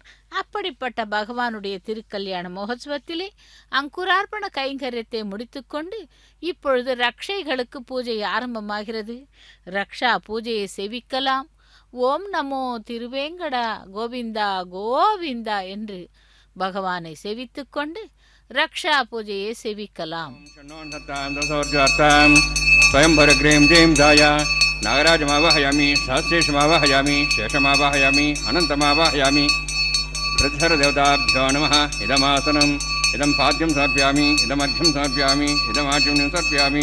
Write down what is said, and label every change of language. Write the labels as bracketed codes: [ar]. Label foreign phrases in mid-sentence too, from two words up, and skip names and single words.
[ta] அப்படிப்பட்ட பகவானுடைய திருக்கல்யாண மகோத்சவத்திலே அங்குரார்ப்பண கைங்கரியத்தை முடித்துக்கொண்டு இப்பொழுது ரக்ஷைகளுக்கு பூஜை ஆரம்பமாகிறது. ரக்ஷா பூஜையை சேவிக்கலாம். [sa] ॐ नमो [ta] திருவேங்கடா கோவிந்தா கோவிந்தா என்று பகவானை சேவித்துக்கொண்டு ரக்ஷா பூஜையை சேவிக்கலாம். [sa] नागराजमावाहयामि, सहस्रेशमावाहयामि, शेषमावाहयामि, अनन्तमावाहयामि. प्रतिहरदेवताभ्यो नमः. इदमासनम्, इदं पाद्यं समर्पयामि, इदमर्घ्यं समर्पयामि, इदमाचम्यं समर्पयामि.